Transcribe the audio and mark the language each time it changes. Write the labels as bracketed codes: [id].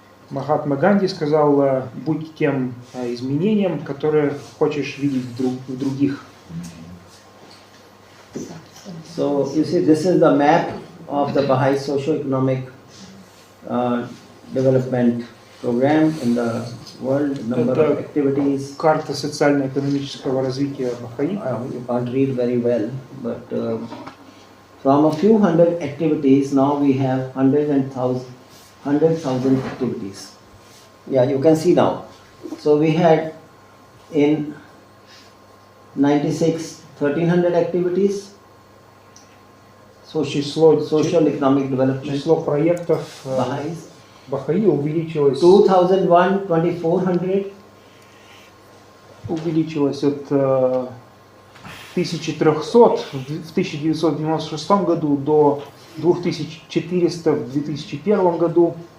[ru] Махатма Ганди сказал, будь тем изменением, которое хочешь видеть в других. [en] So you see, this is the map of the Baha'i socio-economic development program in the world, number of activities. [ru] Карта социально-экономического развития Бахаи. [en] You can't read very well, but from a few hundred activities, now we have 100,000 activities. Yeah, you can see now. So we had in 96, 1,300 activities. Social economic development. [ru] Число проектов Бахаи увеличилось. [en] 2001, 2,400. [ru] Увеличилось от 1300 в 1996 году до 2400 в 2001 году.